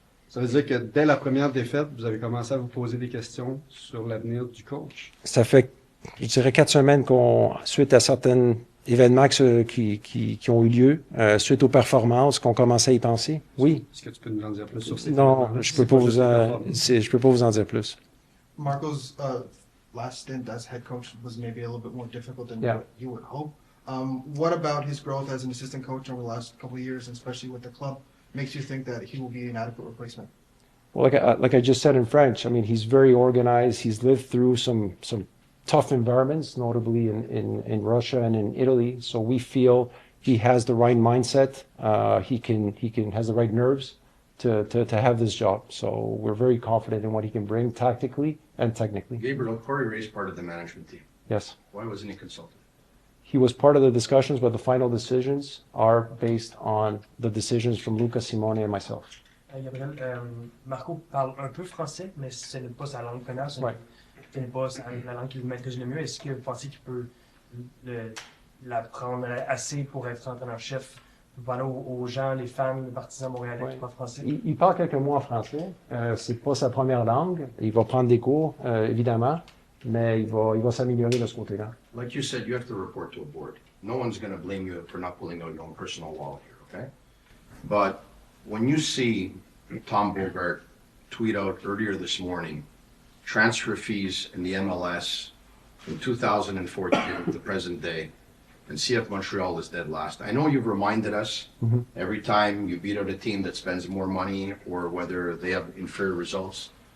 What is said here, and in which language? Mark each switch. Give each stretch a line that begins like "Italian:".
French: Ça veut dire que dès la première défaite, vous avez commencé à vous poser des questions sur l'avenir du coach. Ça fait, je dirais, 4 semaines suite à certains événements qui ont eu lieu, suite aux performances, qu'on commençait à y penser. Oui. Est-ce que tu peux nous en dire plus sur ces Non, je peux pas vous en dire plus.
English: Marco's last stint as head coach was maybe a little bit more difficult than what you would hope. What about his growth as an assistant coach over the last couple of years, and especially with the club, makes you think that he will be an adequate replacement? Well, like I just said in French, I mean, he's very organized. He's lived through some tough environments, notably in Russia and in Italy. So we feel he has the right mindset. He has the right nerves to have this job. So we're very confident in what he can bring tactically and technically. Gabriel, Corey Ray's part of the management team. Yes. Why wasn't he consulted? He was part of the discussions, but the final decisions are based on the decisions from Luca Simone and myself.
French: Gabriel, Marco parle un peu français, mais ce n'est pas sa langue première, ce n'est pas la langue qu'il maîtrise le mieux. Est-ce que vous pensez qu'il peut l'apprendre assez pour être entraîneur-chef? Voilà, aux gens, les fans, les partisans montréalais qui parlent français. Il parle quelques mots en français. C'est pas sa première langue. Il va prendre des cours, évidemment, mais il va s'améliorer de ce côté-là.
English: Like you said, you have to report to a board. No one's going to blame you for not pulling out your own personal wallet here, okay? But when you see Tom Bogart tweet out earlier this morning, transfer fees in the MLS from 2014 to the present day, and CF Montreal is dead last. I know you've reminded us every time you beat out a team that spends more money or whether they have inferior results.